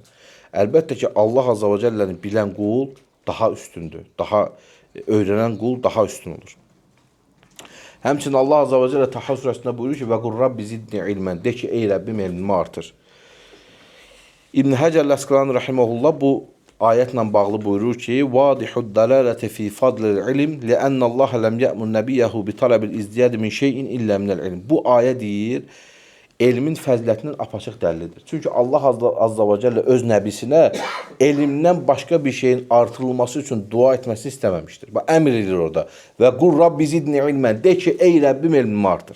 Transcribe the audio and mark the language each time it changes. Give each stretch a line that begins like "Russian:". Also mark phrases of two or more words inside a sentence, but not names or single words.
Azerbaijani: Əlbəttə ki, Allah
Arabic: عز وجل
Azerbaijani: bilən qul daha üstündür. Daha öyrənən qul daha üstün olur. Həmçinin Allah
Arabic: عز وجل
Azerbaijani: Taha surəsində buyurur ki,
Arabic: وقل رب زدني علما,
Azerbaijani: de ki, ey Rəbbim elmimi artır. İbn Həcər Əsqəlani rahimehullah bu ayətlə bağlı buyurur ki,
Arabic: واضح الدلالة في فضل العلم لأن الله لم يأمر نبيه بطلب الازدياد من شيء إلا من العلم.
Azerbaijani: Bu ayə deyir, elmin fəzilətinin apaçıq dəlilidir. Çünki Allah
Arabic: عز وجل
Azerbaijani: öz nəbisinə elmdən başqa bir şeyin artırılması üçün dua etməsini istəməmişdir. Bax, əmr edir orada.
Arabic: وقل رب زدني علما,
Azerbaijani: de ki, ey Rəbbim elmimi artır.